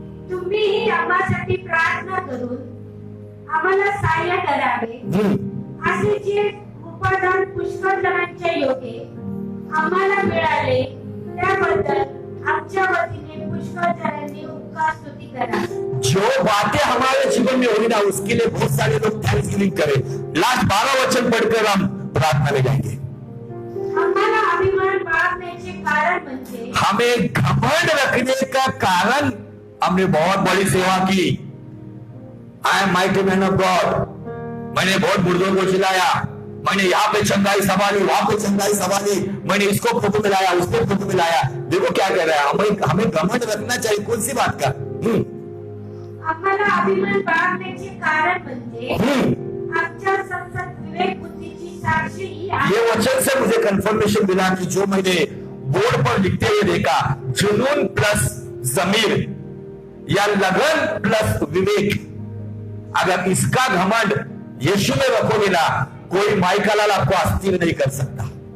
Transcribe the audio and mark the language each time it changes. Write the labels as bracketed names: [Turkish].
[Marathi] तुम्हीही आम्हासाठी प्रार्थना करून आम्हाला सहाय्य करावे, असे जे उपादान पुष्कळ जणांच्या योगे आम्हाला मिळाले त्याबद्दल आमच्या वतीने पुष्कळ जणांनी उपकार स्तुती करा। [Hindi] जो बातें हमारे जीवन में होगी ना, उसके लिए बहुत सारे लोग थैंक्सगिविंग करें। लास्ट 12 वचन पढ़कर हम प्रार्थना में जाएंगे। [Marathi] आम्हाला अभिमान बाळगण्याचे कारण म्हणजे, [Hindi] हमें घमंड रखने का कारण, हमने बहुत बड़ी सेवा की। [English] I am mighty man of God, [Hindi] मैंने बहुत बुजुर्गों को चिल्लाया, मैंने यहाँ पे चंगाई संभाली, वहां पे चंगाई संभाली, मैंने इसको प्रभु में लाया, उसको प्रभु में लाया। देखो क्या कह रहा है, हमें घमंड रखना चाहिए। कौन सी बात का? [Marathi] आम्हाला अभिमान बाळगण्याचे कारण म्हणजे आमच्या संसद विवेक बुद्धीची साक्षी ही आहे। [Hindi] ये वचन से मुझे कंफर्मेशन मिला कि जो मैंने बोर्ड पर लिखते हुए देखा, जुनून प्लस जमीर या लगन प्लस विवेक, अगर इसका घमंड यीशु में रखोगे ना, कोई माइकलाल आपको अस्थिर नहीं कर सकता।